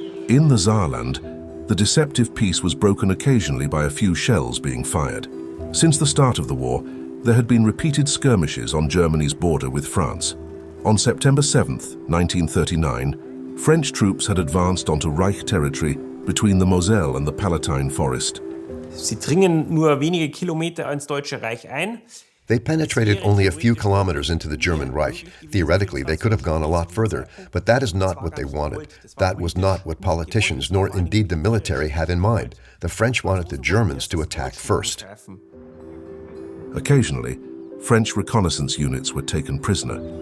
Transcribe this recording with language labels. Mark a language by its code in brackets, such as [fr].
[en] In the Saarland, the deceptive peace was broken occasionally by a few shells being fired. Since the start of the war, there had been repeated skirmishes on Germany's border with France. On September 7, 1939, French troops had advanced onto Reich territory between the Moselle and the Palatine Forest. [de] Sie dringen nur wenige Kilometer ins Deutsche Reich ein. [en] They penetrated only a few kilometers into the German Reich. Theoretically, they could have gone a lot further, but that is not what they wanted. That was not what politicians, nor indeed the military, had in mind. The French wanted the Germans to attack first. Occasionally, French reconnaissance units were taken prisoner.